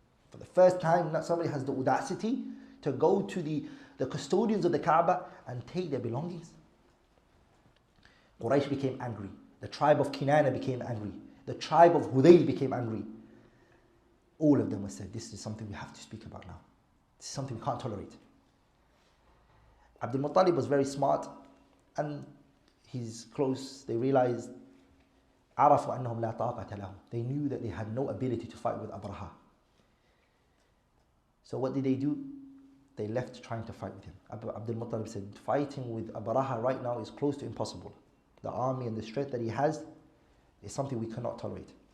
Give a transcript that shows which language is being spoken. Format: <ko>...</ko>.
<en>For the first time, somebody has the audacity to go to the custodians of the Kaaba and take their belongings. Quraysh became angry. The tribe of Kinana became angry. The tribe of Hudayl became angry. All of them were said, this is something we have to speak about now. This is something we can't tolerate. Abdul Muttalib was very smart, and he's close. They realized,</en> <ar>عرفوا أنهم لا طاقة لهم.</ar> <en>They knew that they had no ability to fight with Abraha. So what did they do? They left trying to fight with him. Abdul Muttalib said, fighting with Abraha right now is close to impossible. The army and the strength that he has is something we cannot tolerate.</en>